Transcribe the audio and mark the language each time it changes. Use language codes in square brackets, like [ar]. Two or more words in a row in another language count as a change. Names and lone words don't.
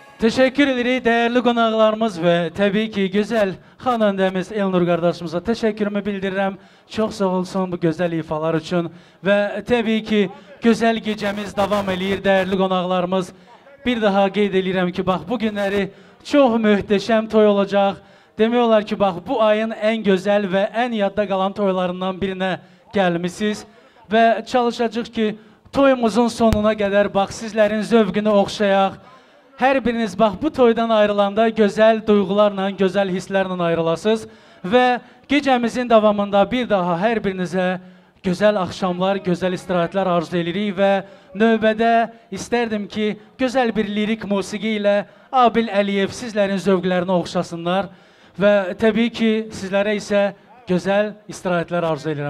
[tr] Teşekkür ederiz değerli qonaqlarımız ve tabii ki güzel xanəndəmiz Elnur qardaşımıza teşekkürümü bildirirəm. Çok sağ olsun bu güzel ifalar için ve tabii ki güzel gecemiz devam edir değerli qonaqlarımız. [az] Bir daha qeyd edirəm ki, bax bu günləri çox möhtəşəm toy olacaq. Demək olar ki, bax bu ayın [tr] en güzel ve en [az] yadda qalan toylarından birinə gəlmisiniz və çalışacağıq ki, toyumuzun sonuna qədər bax sizlərin zövqünü oxşayaq. Hər biriniz bax bu toydan ayrılanda gözəl duyğularla, gözəl hisslərlə ayrılasınız və gecəmizin davamında bir daha hər birinizə gözəl axşamlar, gözəl istirahətlər arzu edirik və növbədə istərdim ki, gözəl bir lirik musiqi ilə Abil Əliyev sizlərin zövqlərini oxşasınlar və təbii ki, sizlərə isə gözəl istirahətlər arzu edirəm.